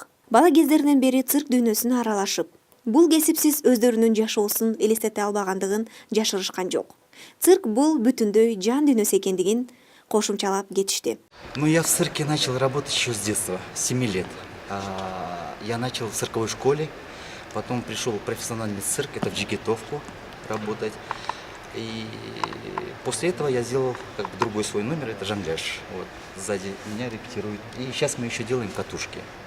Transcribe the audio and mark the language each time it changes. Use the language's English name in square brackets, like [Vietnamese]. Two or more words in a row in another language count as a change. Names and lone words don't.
[Kyrgyz] Бала кездеринен бери цирк дүйнөсүнө аралашып, бул кесипсиз өздөрүнүн жашоосун элестете албагандыгын жашырышкан жок. Цирк бул бүтүндөй жан дүйнөсү экендигин кошумчалап кетишти. [Russian] Я в цирке начал работать еще с детства, с 7 лет. Я начал в цирковой школе, потом пришел в профессиональный цирк, это в Джигитовку работать. И после этого я сделал как бы другой свой номер, это жонгляж. Вот, сзади меня репетируют. И сейчас мы еще делаем катушки.